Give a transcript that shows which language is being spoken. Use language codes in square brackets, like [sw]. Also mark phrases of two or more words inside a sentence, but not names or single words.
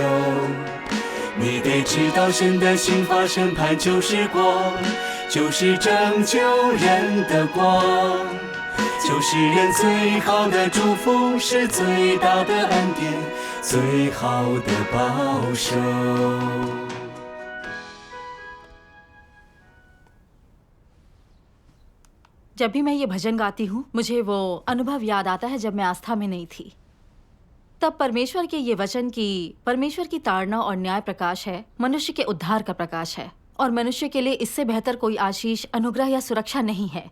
[zh] 你得知道神的刑罚审判就是光，就是拯救人的光，就是人最好的祝福，是最大的恩典，最好的保守。 [hi] जब भी मैं ये भजन गाती हूँ मुझे वो अनुभव याद आता है जब मैं आस्था में नहीं थी। तब परमेश्वर के ये वचन की परमेश्वर की ताड़ना और न्याय प्रकाश है, मनुष्य के उद्धार का प्रकाश है, और मनुष्य के लिए इससे बेहतर कोई आशीष, अनुग्रह या सुरक्षा नहीं है।